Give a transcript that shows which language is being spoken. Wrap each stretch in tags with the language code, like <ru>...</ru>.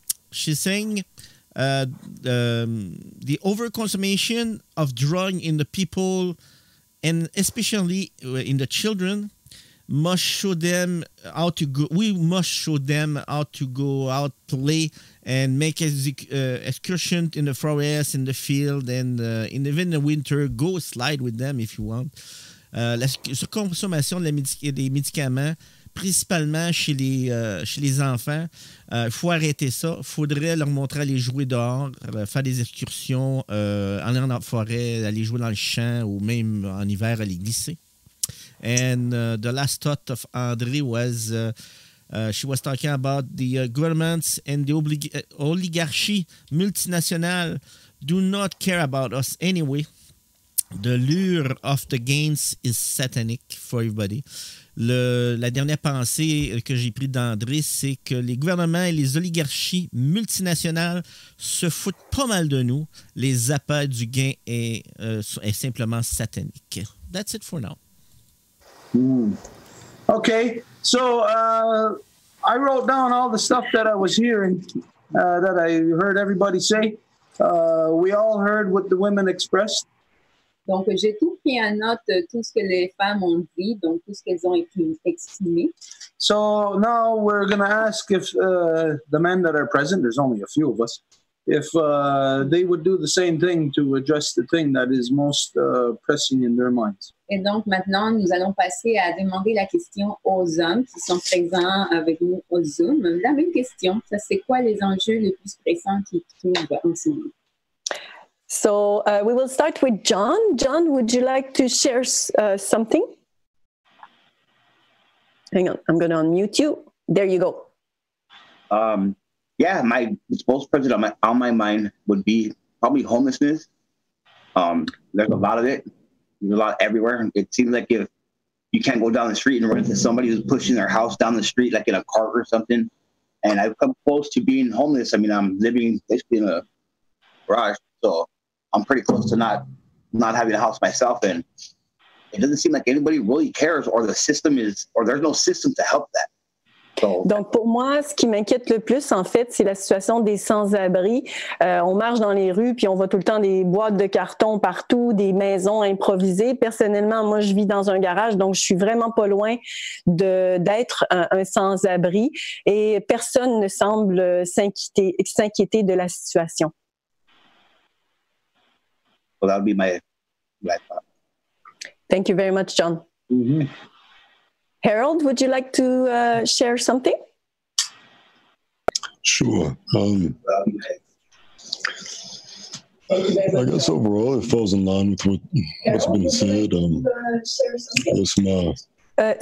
<en>She's saying the overconsumption of drug in the people and especially in the children must show them how to go. We must show them how to go out, play, and make excursion in the forest, in the field, and even in the winter, go slide with them if you want.</en> <fr>La surconsommation des médicaments, principalement chez les enfants, il faut arrêter ça. Il faudrait leur montrer à aller jouer dehors, faire des excursions, aller en forêt, aller jouer dans le champ ou même en hiver aller glisser.</fr> <en>And the last thought of André was she was talking about the governments and the oligarchy multinational do not care about us anyway. The lure of the gains is satanic for everybody.</en> <fr>La dernière pensée que j'ai prise d'André, c'est que les gouvernements et les oligarchies multinationales se foutent pas mal de nous. Les appâts du gain est simplement satanique.</fr> <en>That's it for now. Okay, so I wrote down all the stuff that I was hearing, that I heard everybody say. We all heard what the women expressed.</en> <fr>Donc, j'ai tout pris en note, tout ce que les femmes ont dit, donc tout ce qu'elles ont exprimé.</fr> <en>So now we're going to ask if the men that are present, there's only a few of us, if they would do the same thing to address the thing that is most pressing in their minds.</en> <fr>Et donc maintenant, nous allons passer à demander la question aux hommes qui sont présents avec nous au Zoom. La même question, ça c'est quoi les enjeux les plus pressants qu'ils trouvent en ce moment?</fr> <en>So we will start with John. John, would you like to share something? Hang on, I'm going to unmute you. There you go. Yeah, what's most present on my mind would be probably homelessness. There's a lot of it. There's a lot everywhere. It seems like if you can't go down the street and run into somebody who's pushing their house down the street, like in a cart or something. And I've come close to being homeless. I mean, I'm living basically in a garage, so I'm pretty close to not having a house myself. And it doesn't seem like anybody really cares, or there's no system to help that.</en> <fr>Donc, pour moi, ce qui m'inquiète le plus, en fait, c'est la situation des sans-abri. On marche dans les rues, puis on voit tout le temps des boîtes de carton partout, des maisons improvisées. Personnellement, moi, je vis dans un garage, donc je suis vraiment pas loin d'être un sans-abri. Et personne ne semble s'inquiéter de la situation.</fr> <en>Well, that would be my thought. Thank you very much, John. Mm-hmm. Harold, would you like to share something? Sure. I guess overall it falls in line with what's been said.</en>